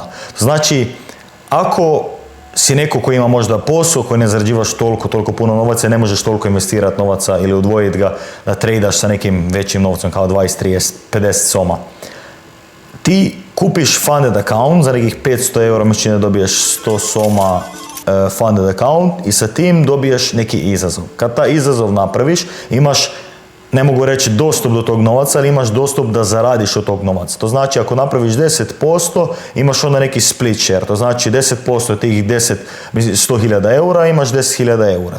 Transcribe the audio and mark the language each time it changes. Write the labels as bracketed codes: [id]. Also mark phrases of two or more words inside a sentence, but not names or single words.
[hr] Znači, ako si neko koji ima možda posao, koji ne zarađivaš toliko puno novaca i ne možeš toliko investirati novaca ili udvojiti ga da tradaš sa nekim većim novcem kao 20, 30, 50 soma. Ti kupiš [en] funded account [hr] za nekih 500 eura, mislim da dobiješ 100 soma [en] funded account [hr] i sa tim dobiješ neki izazov. Kad taj izazov napraviš, imaš, ne mogu reći dostup do tog novaca, ali imaš dostup da zaradiš od tog novaca. To znači ako napraviš 10%, imaš onda neki [en] split share. [hr] To znači 10% tih 100.000 eura, imaš 10.000 eura.